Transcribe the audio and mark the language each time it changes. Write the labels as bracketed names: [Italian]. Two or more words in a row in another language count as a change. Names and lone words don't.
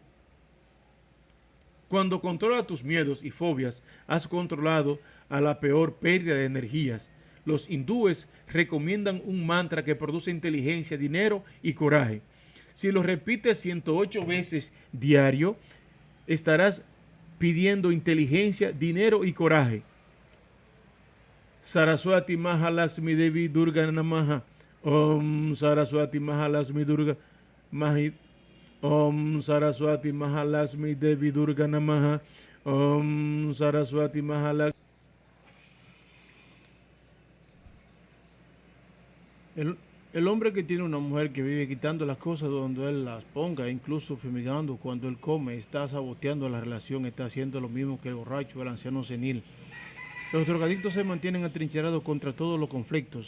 [Spanish] Cuando controlas tus miedos y fobias, has controlado a la peor pérdida de energías. Los hindúes recomiendan un mantra que produce inteligencia, dinero y coraje. Si lo repites 108 veces diario, estarás pidiendo inteligencia, dinero y coraje. [Sanskrit] सरस्वती महालक्ष्मी देवी दुर्गा नमः. ॐ सरस्वती महालक्ष्मी दुर्गा महित. ॐ सरस्वती महालक्ष्मी देवी दुर्गा नमः. ॐ सरस्वती महालक्ष्मी. [Spanish] El hombre que tiene una mujer que vive quitando las cosas donde él las ponga, incluso fumigando cuando él come, está saboteando la relación, está haciendo lo mismo que el borracho o el anciano senil. Los drogadictos se mantienen atrincherados contra todos los conflictos.